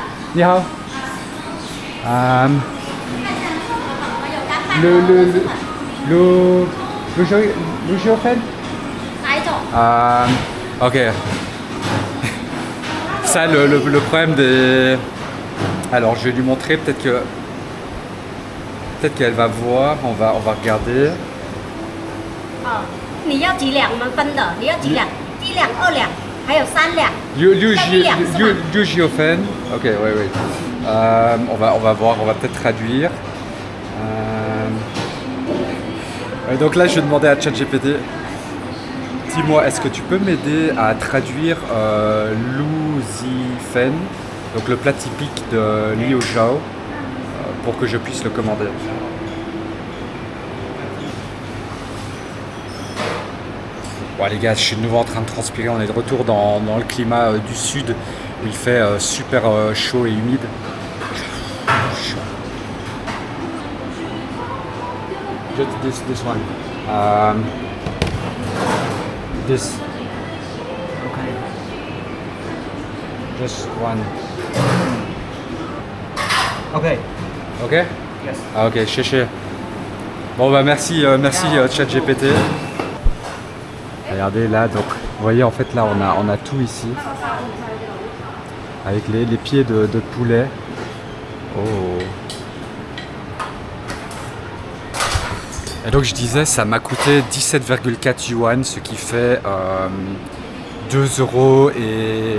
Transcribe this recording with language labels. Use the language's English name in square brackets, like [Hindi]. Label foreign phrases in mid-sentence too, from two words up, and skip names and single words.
[French] Regardez, c'est... [Chinese] 你好. [French] Le géophène. Ok. Ça, le problème des... Alors, je vais lui montrer, peut-être qu'elle va voir, on va regarder. [Chinese] 你要几两？我们分的，你要几两？1两、2两，还有3两。 [French] You géophène. Ok, oui. On va voir, on va peut-être traduire. Donc là, je vais demander à ChatGPT. Dis-moi, est-ce que tu peux m'aider à traduire Luzifen, donc le plat typique de Liu Zhao, pour que je puisse le commander. Bon les gars, je suis de nouveau en train de transpirer, on est de retour dans le climat du sud où il fait super chaud et humide. [English] Just this one. This. Okay. Just one. Okay. Okay? Yes. [French] Ah ok, chéché. Bon bah merci ChatGPT. Regardez là, donc vous voyez en fait là on a tout ici. Avec les pieds de poulet. Oh. Et donc je disais, ça m'a coûté 17,4 yuan, ce qui fait 2 euros et...